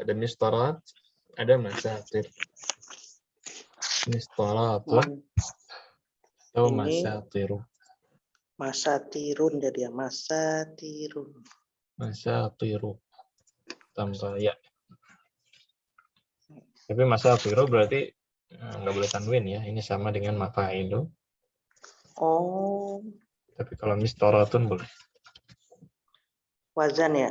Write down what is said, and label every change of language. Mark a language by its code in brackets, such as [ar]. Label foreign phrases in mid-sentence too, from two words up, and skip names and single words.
[id] Ada mistorat, ada masatir. Mistoratun atau masatiru. Masatirun jadi ya masatirun. Masatiru tanpa ya. Tapi masatiru berarti nggak boleh tanwin ya. Ini sama dengan mafailu. Oh. Tapi kalau mistoratun boleh. Wazan ya?